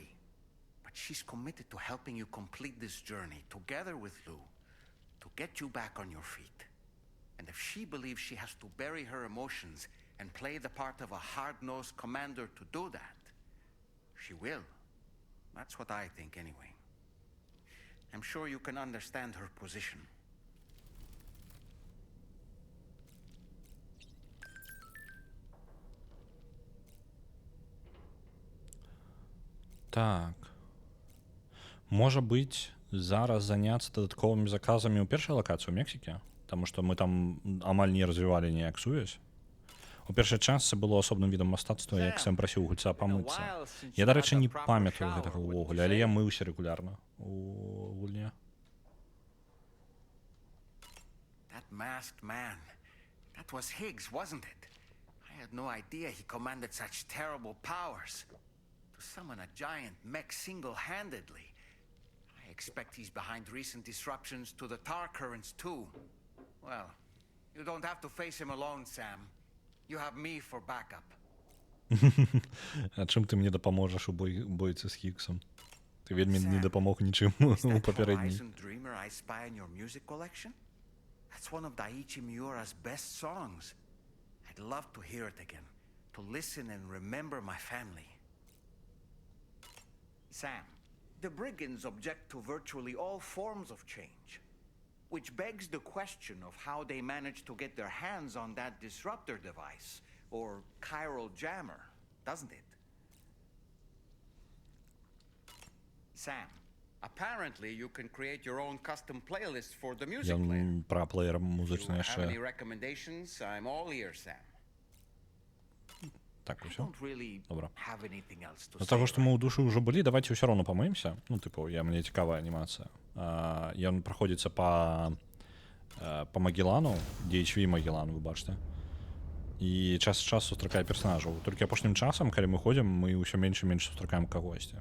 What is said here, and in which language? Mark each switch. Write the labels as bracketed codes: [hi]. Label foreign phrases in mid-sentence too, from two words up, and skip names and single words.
[en] But she's committed to helping you complete this journey, together with Lou, to get you back on your feet. And if she believes she has to bury her emotions and play the part of a hard-nosed commander to do that, she will. That's what I think, anyway. I'm sure you can understand her position. [be] Так. Можа быць, зараз заняцца дадатковымі заказамі ў першай лакацыі ў Мексікі, таму што мы там амаль не развівалі ніяк сувязь. У першай частцы было асобным відам мастацтва, як Сэм прасіў гульца памыцца. Я, дарэчы, не памятаю гэтага ўвогуле, але я мыўся рэгулярна у гульне. [en] That masked man. That was Higgs, wasn't it? I had no idea he commanded such terrible powers. To summon a giant mech single-handedly. I expect he's behind recent disruptions to the tar currents too. Well, you don't have to face him alone, Sam. You have me for backup. [be] А чым ты мне дапаможаш у бойцы з Хіггсом? Ты вельмі не дапамог нічым у папярэдняй. [en] Horizon Dreamer I spy in your music collection? That's one of Daiichi Miura's best songs. I'd love to hear it again, to listen and remember my family. Sam, the brigands object to virtually all forms of change, which begs the question of how they managed to get their hands on that disruptor device, or chiral jammer, doesn't it? Sam, apparently you can create your own custom playlist for the music player. [be] Ён пра плеер музычны [en] If you have any [be] яшчэ. [en] recommendations, I'm all ears, Sam. [be] Так, [en] I [be] усё. [en] don't really [be] Добра. [en] have anything else to [be] З [en] say. [be] таго, што мы ў душы ўжо былі, давайте ўсё роўна памыемся. Ну, тыпу, мне цікавая анімацыя. Ён праходзіцца па Магеллану, DHV Магеллан, вы бачыце. І час з часу сустракае персанажаў. Толькі апошнім часам, калі мы ходзім, мы ўсё менш і менш сустракаем кагосьці.